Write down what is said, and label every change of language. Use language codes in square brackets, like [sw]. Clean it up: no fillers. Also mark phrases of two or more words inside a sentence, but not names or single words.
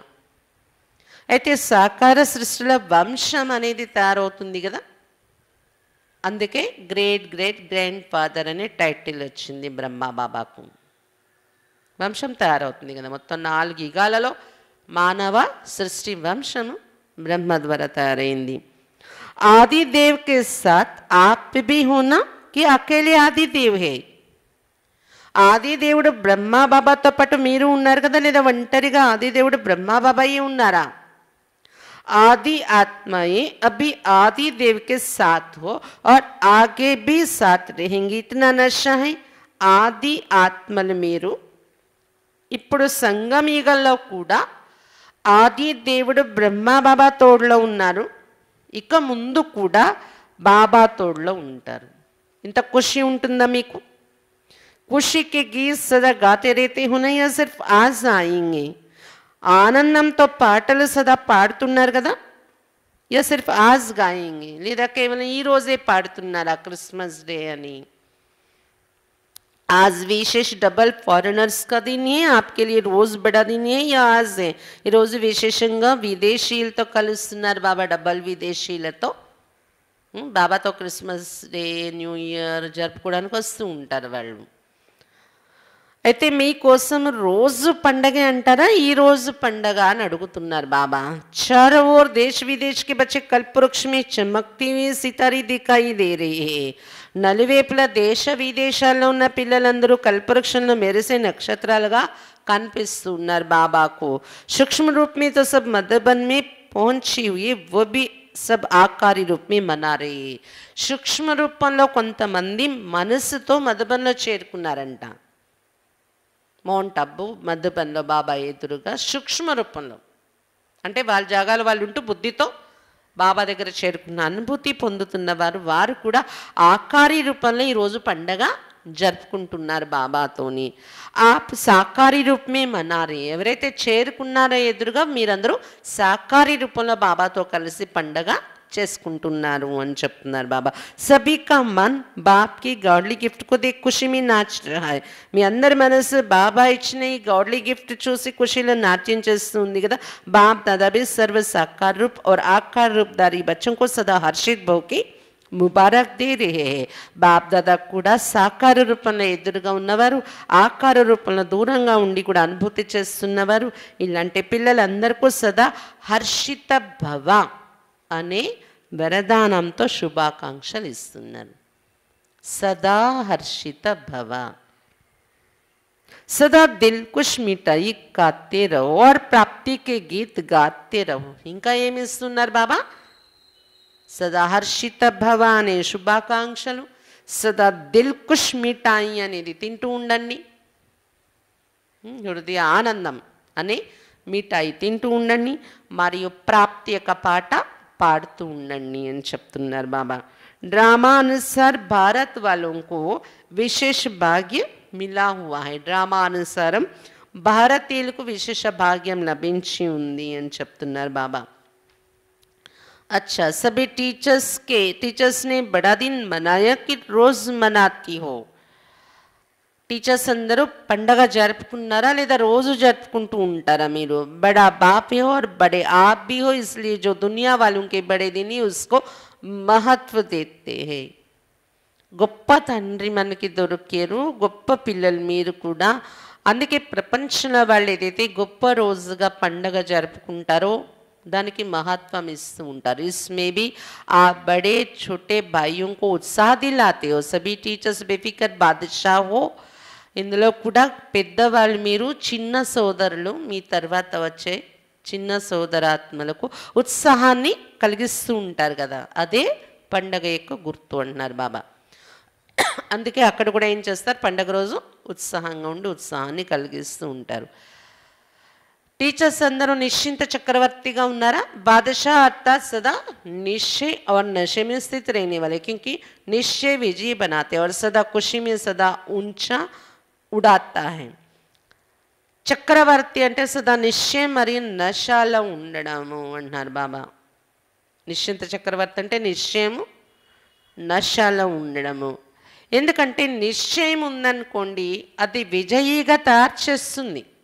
[te] అయితే సాకార సృష్టిలో వంశం అనేది తయారవుతుంది కదా, అందుకే గ్రేట్ గ్రేట్ గ్రాండ్ ఫాదర్ అనే టైటిల్ వచ్చింది బ్రహ్మబాబాకు. వంశం తయారవుతుంది కదా, మొత్తం 4 యుగాలలో మానవ సృష్టి వంశము బ్రహ్మ ద్వారా తయారైంది. [hi] आदिदेव के साथ आप भी होना कि अकेले आदिदेव है. [te] ఆదిదేవుడు బ్రహ్మబాబాతో పాటు మీరు ఉన్నారు కదా, లేదా ఒంటరిగా ఆదిదేవుడు బ్రహ్మబాబాయే ఉన్నారా? [hi] आदि आत्माएं अभी आदि देव के साथ हो और आगे भी साथ रहेंगी, इतना नशा है. [te] ఆది ఆత్మలు మీరు ఇప్పుడు సంగమయుగంలో కూడా ఆది దేవుడు బ్రహ్మ బాబా తోడులో ఉన్నారు, ఇక ముందు కూడా బాబా తోడులో ఉంటారు. ఇంత ఖుషి ఉంటుందా మీకు? [hi] ఖుషి के गीत सदा गाते रहते हो ना, या सिर्फ आज आएंगे? [te] ఆనందంతో పాటలు సదా పాడుతున్నారు కదా, [hi] या सिर्फ आज गायेंगे, [te] లేదా కేవలం ఈ రోజే పాడుతున్నారా క్రిస్మస్ డే అని? [hi] आज विशेष [en] double foreigners [hi] का दिन है, आपके लिए रोज बड़ा दिन है या आज है? [te] ఈ రోజు విశేషంగా విదేశీయులతో కలుస్తున్నారు బాబా, డబల్ విదేశీయులతో. బాబాతో క్రిస్మస్ డే, న్యూ ఇయర్ జరుపుకోవడానికి వస్తూ ఉంటారు వాళ్ళు. అయితే మీకోసం రోజు పండగ అంటారా, ఈ రోజు పండగ అని అడుగుతున్నారు బాబా. [hi] चारों ओर देश विदेश के बच्चे कल्पवृक्ष में चमकती हुई सितारे दिखाई दे रही है. [te] నలువైపుల దేశ విదేశాల్లో ఉన్న పిల్లలందరూ కల్పవృక్షంలో మెరిసే నక్షత్రాలుగా కనిపిస్తూ ఉన్నారు బాబాకు. [hi] सूक्ष्म रूप में तो सब मधुबन में पहुंची हुई, वो भी सब आकारी रूप में मना रही. [te] సూక్ష్మ రూపంలో కొంతమంది మనసుతో మధుబన్లో చేరుకున్నారంట. మౌంట్ అబ్బు మధుబన్లో బాబా ఎదురుగా సూక్ష్మ రూపంలో, అంటే వాళ్ళ జాగాలో వాళ్ళు ఉంటూ బుద్ధితో బాబా దగ్గర చేరుకున్న అనుభూతి పొందుతున్నవారు, వారు కూడా ఆకారి రూపంలో ఈరోజు పండగ జరుపుకుంటున్నారు బాబాతోని. ఆ సాకారి రూపమే మనారే, ఎవరైతే చేరుకున్నారో ఎదురుగా మీరందరూ సాకారి రూపంలో బాబాతో కలిసి పండగ చేసుకుంటున్నారు అని చెప్తున్నారు బాబా. [hi] सभी का मन बाप की [en] godly gift [hi] को देख खुशी में नाच रहा है. [te] మీ అందరి మనసు బాబా ఇచ్చిన ఈ [en] godly gift [te] చూసి ఖుషీలో నాట్యం చేస్తుంది కదా. [hi] బాప్ दादा भी सर्व साकार रूप और आकार रूपधारी बच्चों को सदा हर्षित भव की मुबारक दे रे. [te] బాప్ దాదా కూడా సాకార రూపంలో ఎదురుగా ఉన్నవారు, ఆకార రూపంలో దూరంగా ఉండి కూడా అనుభూతి చేస్తున్నవారు. ఇలాంటి పిల్లలందరికీ సదా హర్షిత భవ అనే వరదానంతో శుభాకాంక్షలు ఇస్తున్నారు. [hi] सदा हर्षित भव, सदा दिल खुश मिठाई खाते रहो और प्राप्ति के गीत गाते रहो. [te] ఇంకా ఏమి ఇస్తున్నారు బాబా? సదా హర్షిత భవ అనే శుభాకాంక్షలు, సదా దిల్ కుష్ మిఠాయి అనేది తింటూ ఉండండి, హృదయ ఆనందం అనే మిఠాయి తింటూ ఉండండి, మరియు ప్రాప్తి యొక్క పాట పాడుతూ ఉండండి అని చెప్తున్నారు బాబా. [hi] ड्रामा अनुसार भारत వాళ్ళకు विशेष भाग्य मिला हुआ है. [te] డ్రామా అనుసారం భారతీయులకు విశేష భాగ్యం లభించి ఉంది అని చెప్తున్నారు బాబా. [hi] अच्छा, सभी टीचर्स ने बड़ा दिन मनाया कि रोज मनाती हो. [te] టీచర్స్ అందరూ పండగ జరుపుకున్నారా లేదా రోజు జరుపుకుంటూ ఉంటారా మీరు? [hi] बड़ा बाप है और बड़े आप भी हो, इसलिए जो दुनिया वालों के बड़े दिन ही उसको महत्व देते हैं. [te] గొప్ప తండ్రి మనకి దొరికారు, గొప్ప పిల్లలు మీరు కూడా. అందుకే ప్రపంచంలో వాళ్ళు ఏదైతే గొప్ప రోజుగా పండగ జరుపుకుంటారో దానికి మహత్వం ఇస్తూ ఉంటారు. [hi] इसमें भी आप बड़े छोटे भाइयों को उत्साह दिलाते हो. सभी टीचर्स बेफिक्र बादशाह हो. [te] ఇందులో కూడా పెద్దవాళ్ళు మీరు చిన్న సోదరులు, మీ తర్వాత వచ్చే చిన్న సోదరాత్మలకు ఉత్సాహాన్ని కలిగిస్తూ ఉంటారు కదా, అదే పండగ యొక్క గుర్తు అంటున్నారు బాబా. అందుకే అక్కడ కూడా ఏం చేస్తారు, పండగ రోజు ఉత్సాహంగా ఉండి ఉత్సాహాన్ని కలిగిస్తూ ఉంటారు. టీచర్స్ అందర్ నిశ్చింత చక్రవర్తీగా ఉన్నారా, [hi] बादशाह अर्थात सदा निश्चय और नशे में स्थित रहने वाले, क्योंकि निश्चय विजय बनाते और सदा खुशी में सदा ऊंचा उड़ाता है. [te] చక్రవర్తి అంటే సదా నిశ్చయం మరియు నశాలో ఉండడము అంటున్నారు బాబా. నిశ్చింత చక్రవర్తి అంటే నిశ్చయము నశాలో ఉండడము. ఎందుకంటే నిశ్చయం ఉందనుకోండి అది విజయీగా తయారు చేస్తుంది.